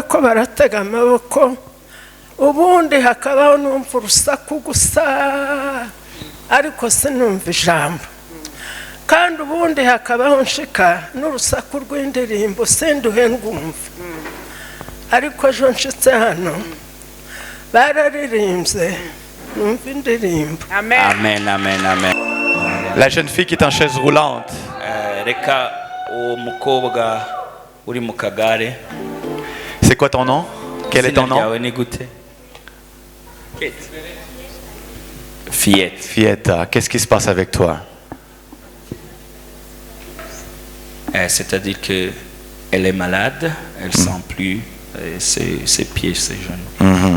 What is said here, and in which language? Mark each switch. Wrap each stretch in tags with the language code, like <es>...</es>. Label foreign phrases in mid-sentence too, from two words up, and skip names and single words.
<rw>ko baratega amaboko ubundi hakabaho numva urusaku gusa ariko sinumva ijambo kandi ubundi hakabaho nshika n'urusaku rw'indirimbo sinduhe ngumva ariko ejo nshitse hano bararirimbye numva indirimbo. Amen, amen, amen.</rw> <fr>La jeune fille qui est en chaise roulante.</fr> <rw>Reka umukobwa uri mu kagare.</rw> <fr>C'est quoi ton nom? Quel est ton nom? Fillette. Fillette, qu'est-ce qui se passe avec toi? C'est-à-dire que elle est malade, elle sent plus ses pieds, ses genoux.</fr>